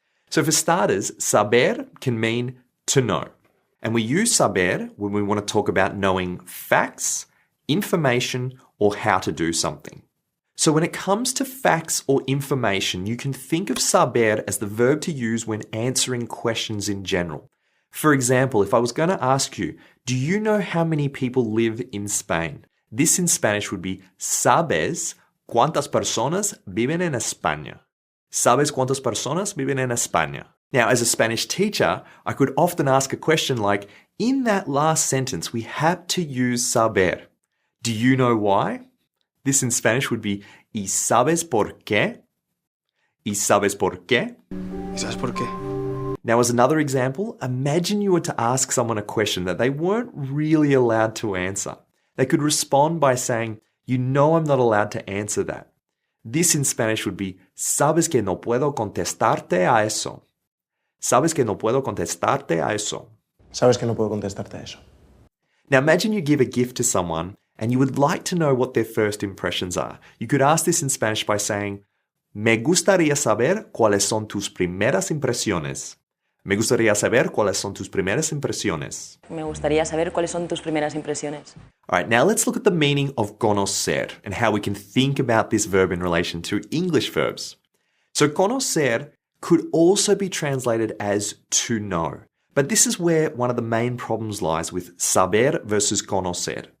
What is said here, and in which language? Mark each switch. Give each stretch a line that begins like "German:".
English: So for starters, saber can mean to know. And we use saber when we want to talk about knowing facts, information, or how to do something. So when it comes to facts or information, you can think of saber as the verb to use when answering questions in general. For example, if I was going to ask you, do you know how many people live in Spain? This in Spanish would be,
Spanish: ¿sabes cuántas personas viven en España? ¿Sabes cuántas personas viven en España?
English: Now, as a Spanish teacher, I could often ask a question like, in that last sentence, we had to use saber. Do you know why? This in Spanish would be,
Spanish: ¿y sabes por qué? ¿Y sabes por qué? ¿Y sabes por qué?
English: Now, as another example, imagine you were to ask someone a question that they weren't really allowed to answer. They could respond by saying, you know I'm not allowed to answer that. This in Spanish would be,
Spanish: ¿sabes que no puedo contestarte a eso? ¿Sabes que no puedo contestarte a eso? ¿Sabes que no puedo contestarte a eso?
English: Now, imagine you give a gift to someone and you would like to know what their first impressions are. You could ask this in Spanish by saying,
Spanish: Me gustaría saber cuáles son tus primeras impresiones. Me gustaría saber cuáles son tus primeras impresiones. Me gustaría saber cuáles son tus primeras impresiones.
English: All right, now let's look at the meaning of conocer and how we can think about this verb in relation to English verbs. So conocer could also be translated as to know. But this is where one of the main problems lies with saber versus conocer.